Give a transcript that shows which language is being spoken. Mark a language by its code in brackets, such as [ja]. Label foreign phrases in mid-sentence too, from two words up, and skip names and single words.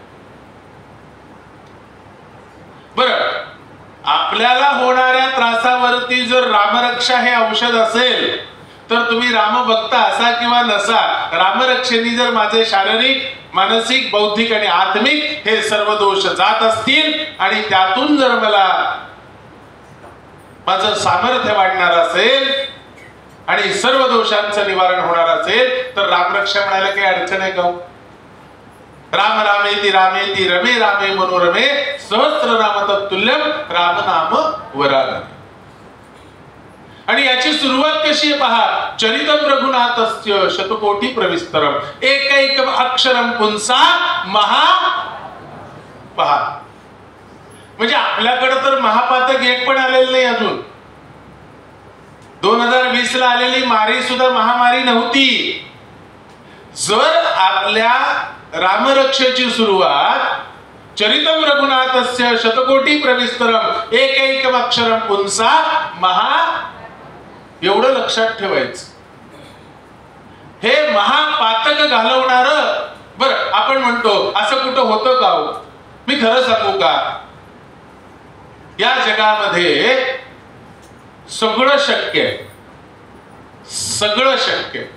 [mr] बरं, आपल्याला होणाऱ्या त्रासावरती जर रामरक्षा हे औषध असेल तर तुम्ही रामभक्त असा किंवा नसा, रामरक्षेने जर माझे शारीरिक, मानसिक, बौद्धिक आणि आत्मिक हे सर्व दोष जात असतील आणि त्यातून जर मला माझं सामर्थ्य वाढणार असेल आणि सर्व दोषांचं निवारण होणार असेल तर रामरक्षा म्हणायला काही अडचण आहे का? [sa] राम रामेति रामेति रमे रामे मनोरमे सहस्र नाम तत्तुल्यम राम नाम वरानने. [mr] आणि याची सुरुवात कशी आहे पहा, [sa] चरितम रघुनाथस्य शतकोटी प्रविस्तरम एकैकम अक्षरम पुंसा महा. [mr] पहा, म्हणजे आपल्याकडे तर महापातक एक पण आलेलं नाही अजून. 2020 ला आलेली मारी सुद्धा महामारी नव्हती. जर आपल्या रामरक्षेची सुरुवात [sa] चरितम रघुनाथस्य शतकोटी प्रविस्तरम एकैकम अक्षरम पुंसा महा, [mr] एवढं लक्षात ठेवायचं. हे महापातक घालवणार. बरं, आपण म्हणतो असं कुठं होतं का? मी खरं सांगू का, या जगामध्ये सगळं शक्य आहे, सगळं शक्य आहे.